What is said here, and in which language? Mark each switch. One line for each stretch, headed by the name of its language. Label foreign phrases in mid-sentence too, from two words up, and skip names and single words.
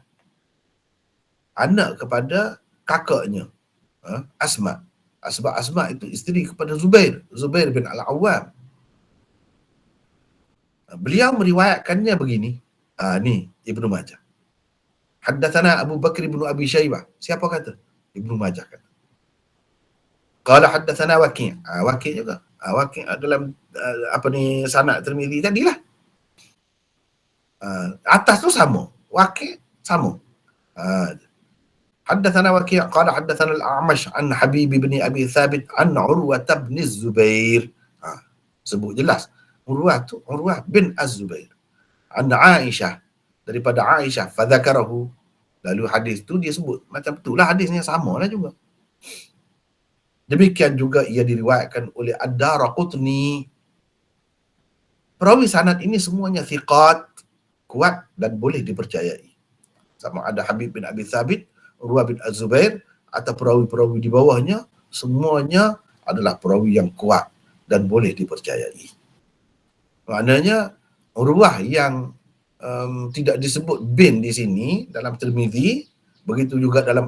Malay: Anak kepada kakaknya, Asma. Sebab Asma itu isteri kepada Zubair bin Al-Awwam. Beliau meriwayatkannya begini. Ni Ibnu Majah. Haddatsana Abu Bakr bin Abi Syaibah. Siapa kata? Ibnu Majah kata.
Arabic: قال حدثنا
Malay: Waqi'. Waqi' juga. Waqi' dalam sanad Tirmizi tadilah. Atas tu sama. Waqi' sama.
Arabic: حدثنا وكيع قال حدثنا الأعمش عن حبيب بن أبي ثابت عن عروة بن الزبير.
Malay: Sebut jelas. Urwah tu Urwah bin Az-Zubair. An Aisyah, daripada Aisyah, fadzakarahu. Lalu hadis tu dia sebut macam itulah hadisnya, samalah juga. Demikian juga ia diriwayatkan oleh Ad-Daraqutni. Perawi sanad ini semuanya thiqat, kuat dan boleh dipercayai. Sama ada Habib bin Abi Thabit, Urwah bin Az-Zubair atau perawi-perawi di bawahnya, semuanya adalah perawi yang kuat dan boleh dipercayai. Maknanya Urwah yang tidak disebut bin di sini dalam Tirmizi, begitu juga dalam